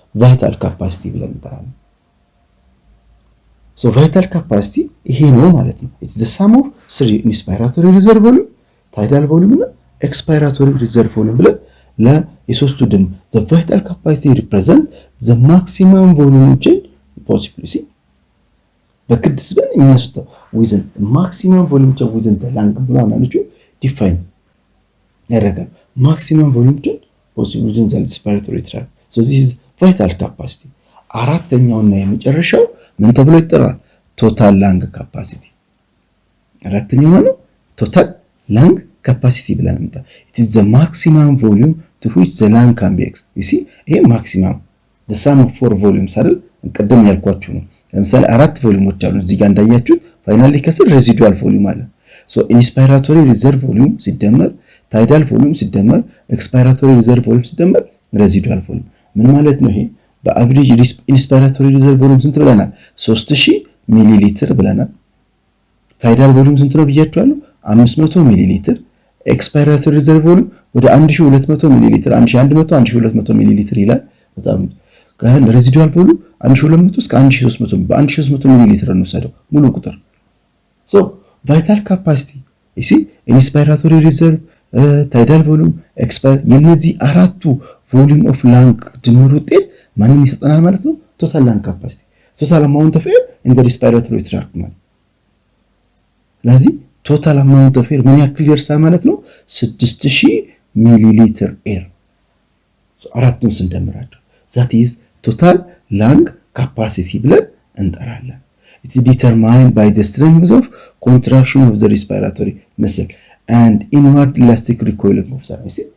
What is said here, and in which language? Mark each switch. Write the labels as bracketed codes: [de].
[en] vital capacity [am] ብለን እንጠራለን። [en] so vital capacity ይሄ ነው ማለት ነው። it's the sum of three inspiratory reserve volume tidal volume እና expiratory reserve volume ብለን ለየሶስቱ ድምር the vital capacity represent the maximum volume change possible see [am] በግድ ስበን የሚያስወጣው [en] within maximum volume within the lung ብሎ አናልጁ ዲፋይን ያደርጋል። maximum volume possible within the respiratory tract. So this is vital capacity. [am] አራተኛውና የመጨረሻው ምን ተብሎ ይጠራል? [en] ቶታል ላንግ ካፓሲቲ። [am] አራተኛው ነው ቶታል ላንግ ካፓሲቲ ብለን እንታ [en] it is the maximum volume to which the lung can be exposed. you see ይሄ maximum the sum of four volumes [am] አይደል? ቀደም ያልኳችሁ ነው። ለምሳሌ አራት ቮሊዩሞች አሉ እዚህ ጋር እንዳያችሁ ፋይናሊ ከስር ሬዚዱዋል ቮሊዩም አለ። so inspiratory reserve volume ሲደመር tidal volume ሲደመር expiratory reserve volume ሲደመር residual volume ምን ማለት ነው? ይሄ በአቨሬጅ inspiratory reserve volume ስንት ብለናል? 3000 ሚሊ ሊትር ብለናል። tidal volume ስንት ነው ብያችኋለሁ? 500 ሚሊ ሊትር። expiratory reserve volume ወደ 1200 ሚሊ ሊትር 1100 1200 ሚሊ ሊትር ይላል። በጣም residual volume 1200 እስከ 1300 በ1300 ሚሊ ሊትር እንወሰደው ሙሉ ቁጥር። so vital capacity you see inspiratory reserve tidal volume expire የነዚህ አራቱ volume of lung ድምር ውጤት ማንን ይሰጠናል ማለት ነው? [en] total lung capacity total amount of air in the respiratory tract ማለት። ስለዚህ total amount of air [am] ምን ያክል ይደርሳል ማለት ነው? [en] 6000 ሚሊ ሊትር ኤር። [am] አራቱን ስንደምራቸው [en] that is total lung capacity ብለን እንጠራለን። it is determined by the strength of contraction of the respiratory muscle and inward elastic recoiling of the lung.